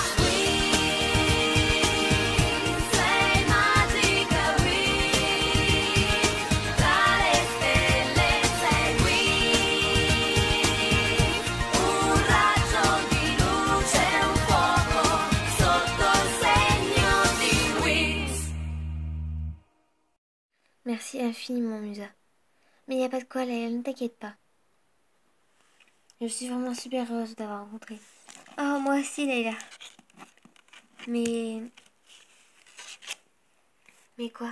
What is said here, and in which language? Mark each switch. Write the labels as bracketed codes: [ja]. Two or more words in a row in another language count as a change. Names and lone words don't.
[it] Wings, sei magica. Wings, tra le stelle sei Wings. Un raggio di luce, un fuoco sotto il segno di Wings. [fr] Merci infiniment, Musa. Mais il n'y a pas de quoi, Layla, ne t'inquiète pas. Je suis vraiment super heureuse d'avoir rencontré. Oh, moi aussi, Layla. Mais... Mais quoi?